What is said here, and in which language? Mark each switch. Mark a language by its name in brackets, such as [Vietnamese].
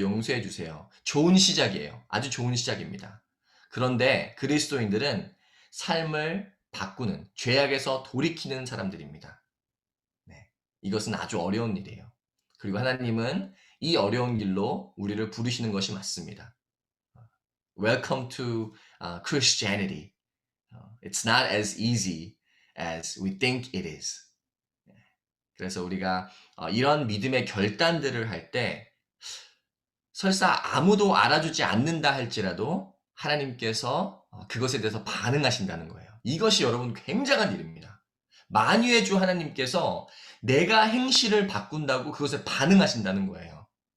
[Korean] 용서해 주세요. 좋은 시작이에요. 아주 좋은 시작입니다. 그런데 그리스도인들은 삶을 바꾸는, 죄악에서 돌이키는 사람들입니다. 네, 이것은 아주 어려운 일이에요. 그리고 하나님은 이 어려운 길로 우리를 부르시는 것이 맞습니다. [English] Welcome to Christianity. It's not as easy as we think it is. [Korean] 그래서 우리가 이런 믿음의 결단들을 할 때 설사 아무도 알아주지 않는다 할지라도 하나님께서 그것에 대해서 반응하신다는 거예요. 이것이 여러분 굉장한 일입니다. 만유의 주 하나님께서 내가 행실을 바꾼다고 그것에 반응하신다는 거예요.